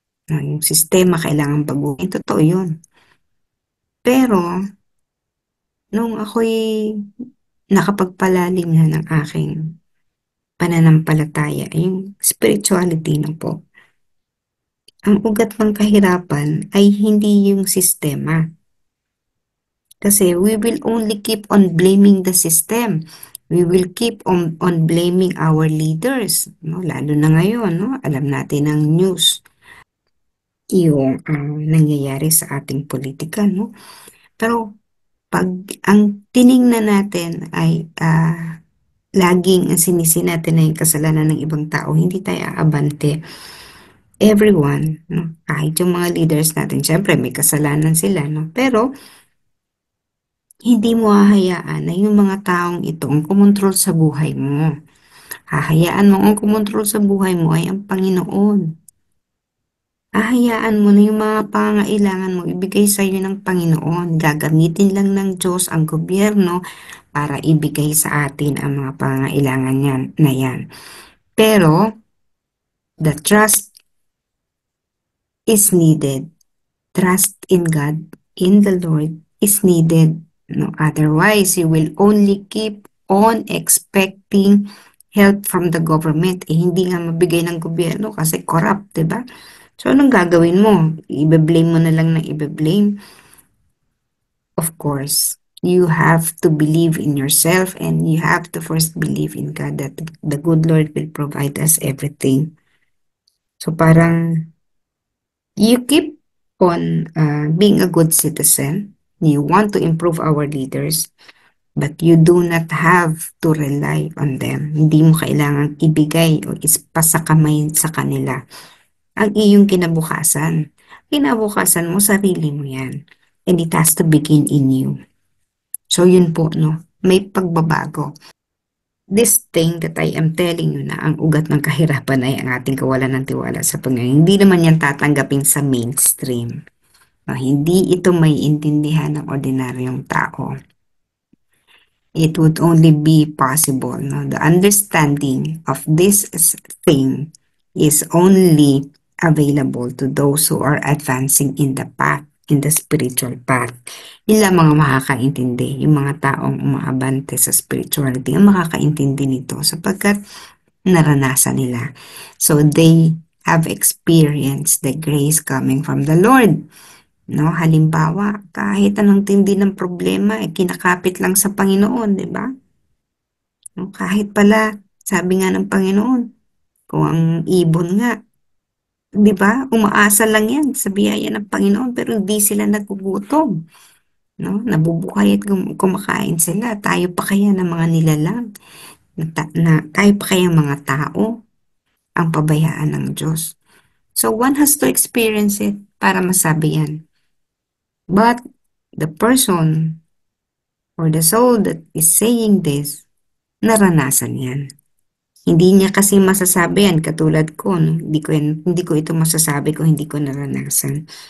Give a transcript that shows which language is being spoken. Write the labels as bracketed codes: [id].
[tl] No, yung sistema kailangan baguhin. Totoo yun. Pero, nung ako'y nakapagpalalim na ng aking pananampalataya, yung spirituality na po, ang ugat ng kahirapan ay hindi yung sistema. [en] Kasi we will only keep on blaming the system. We will keep on blaming our leaders. [tl] No? Lalo na ngayon, no? Alam natin ang news, yung nangyayari sa ating politika. No? Pero pag ang tiningnan natin ay laging ang sinisi natin na yung kasalanan ng ibang tao, hindi tayo aabante. Everyone, no? Kahit yung mga leaders natin, syempre may kasalanan sila, no? Pero hindi mo hahayaan na yung mga taong ito ang kumontrol sa buhay mo. Hahayaan mo ang kumontrol sa buhay mo ay ang Panginoon. Hahayaan mo na yung mga pangangailangan mo ibigay sa iyo ng Panginoon. Gagamitin lang ng Diyos ang gobyerno para ibigay sa atin ang mga pangangailangan na yan. [en] Pero, the trust is needed. Trust in God, in the Lord, is needed. No? Otherwise, you will only keep on expecting help from the government. [tl] Hindi nga mabigay ng gobyerno kasi corrupt, diba? So, anong gagawin mo? Ibe-blame mo na lang ng ibe-blame? [en] Of course, you have to believe in yourself and you have to first believe in God that the good Lord will provide us everything. So, parang you keep on being a good citizen. You want to improve our leaders, but you do not have to rely on them. [tl] Hindi mo kailangang ibigay o ipasakamay sa kanila ang iyong kinabukasan. Kinabukasan mo, sarili mo yan. [en] And it has to begin in you. [tl] So yun po, no? May pagbabago. [en] This thing that I am telling you [tl] na ang ugat ng kahirapan ay ang ating kawalan ng tiwala sa Panginoon. Hindi naman yan tatanggapin sa mainstream. No, hindi ito may intindihan ng ordinaryong tao. [en] It would only be possible. No? The understanding of this thing is only available to those who are advancing in the path, in the spiritual path. [tl] Yun lang mga makakaintindi, yung mga taong umaabante sa spirituality, ang makakaintindi nito sapagkat naranasan nila. [en] So they have experienced the grace coming from the Lord. [tl] No, halimbawa, kahit anong tindi ng problema, kinakapit lang sa Panginoon, di ba? No, kahit pala, sabi nga ng Panginoon, kung ang ibon nga, di ba, umaasa lang yan sa biyaya ng Panginoon, pero hindi sila nagugutom. No? Nabubuhay at kumakain sila. Tayo pa kaya ng mga nilalang, tayo pa kaya mga tao, ang pabayaan ng Diyos. [en] So, one has to experience it [tl] para masabi yan. [en] But, the person or the soul that is saying this, [tl] naranasan yan. Hindi niya kasi masasabi yan, katulad ko, no? Hindi ko ito masasabi kung hindi ko naranasan.